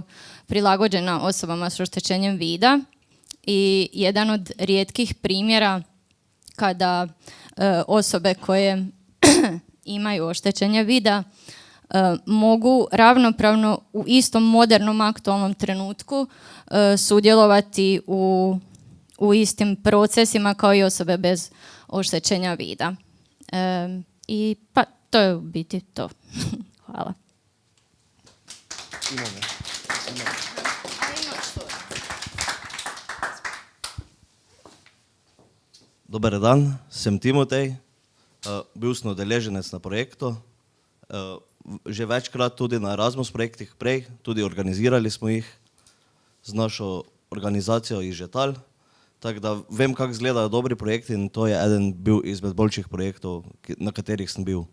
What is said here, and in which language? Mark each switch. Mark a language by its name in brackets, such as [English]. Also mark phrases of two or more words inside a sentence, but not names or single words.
[Croatian] prilagođena osobama s oštećenjem vida i jedan od rijetkih primjera kada osobe koje imaju oštećenje vida mogu ravnopravno u istom modernom aktualnom trenutku sudjelovati u istim procesima kao i osobe bez oštećenja vida. I pa to je u biti to. Hvala. [Slovenian] Dober dan, sem Timotej, bil sem udeleženec na projektu, že večkrat tudi na Erasmus projektih prej, tudi organizirali smo jih z našo organizacijo iz Žetal, tako da vem, kako izgledajo dobri projekti in to je eden bil izmed boljših projektov, na katerih sem bil.